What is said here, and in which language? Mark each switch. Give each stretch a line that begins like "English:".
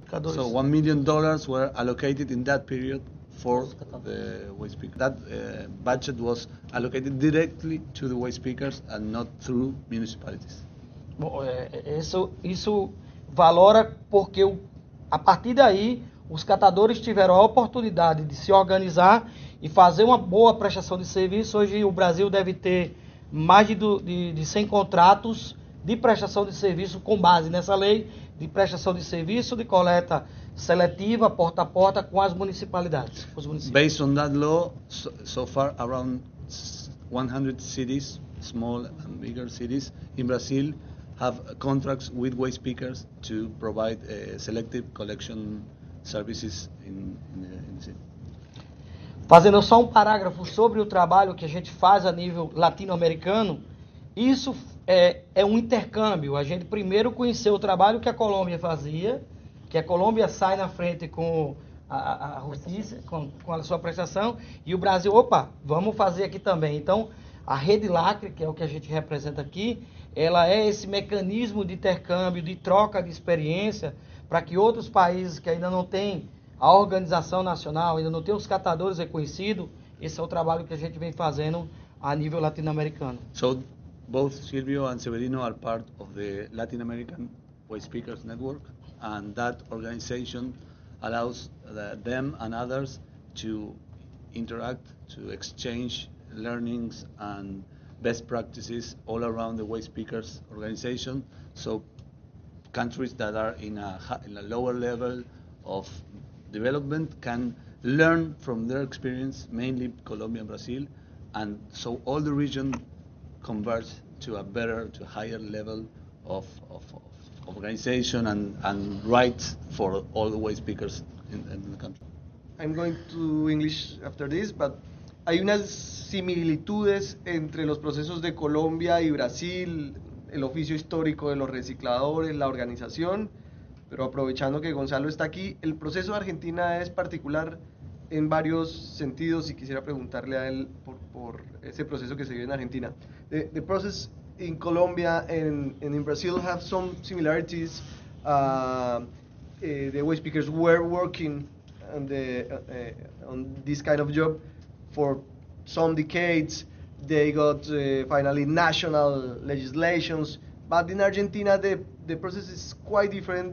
English: So $1 million were allocated in that period for the waste pickers. That budget was allocated directly to the waste pickers and not through municipalities.
Portuguese: Bom, isso valora porque a partir daí os catadores tiveram a oportunidade de se organizar e fazer uma boa prestação de serviço. Hoje o Brasil deve ter mais de 100 contratos de prestação de serviço com base nessa lei de prestação de serviço de coleta seletiva, porta a porta, com as municipalidades.
English: Based on that law, so far around 100 cities, small and bigger cities in Brazil, have contracts with waste pickers to provide selective collection services in the city.
Portuguese: Fazendo só um parágrafo sobre o trabalho que a gente faz a nível latino-americano, isso é um intercâmbio. A gente primeiro conheceu o trabalho que a Colômbia fazia, que a Colômbia sai na frente com a justiça, com a sua prestação, e o Brasil, opa, vamos fazer aqui também. Então, a Rede Lacre, que é o que a gente representa aqui, ela é esse mecanismo de intercâmbio, de troca de experiência, para que outros países que ainda não têm a organização nacional, ainda não têm os catadores reconhecidos, esse é o trabalho que a gente vem fazendo a nível latino-americano.
English: So, both Silvio and Severino are part of the Latin American Waste Pickers Network, and that organization allows them and others to interact, to exchange learnings and best practices all around the waste pickers organization. So countries that are in a lower level of development can learn from their experience, mainly Colombia and Brazil, and so all the region converge to a better, to a higher level of organization and rights for all the waste pickers in the country. I'm going to English after this,
Spanish: but hay unas similitudes entre los procesos de Colombia y Brasil, el oficio histórico de los recicladores, la organización, pero aprovechando que Gonzalo está aquí, el proceso de Argentina es particular en varios sentidos y quisiera preguntarle a él por ese proceso que se vive en Argentina.
English: The process in Colombia and in Brazil have some similarities. The waste pickers were working on this kind of job for some decades. They got finally national legislations, but in Argentina the process is quite different.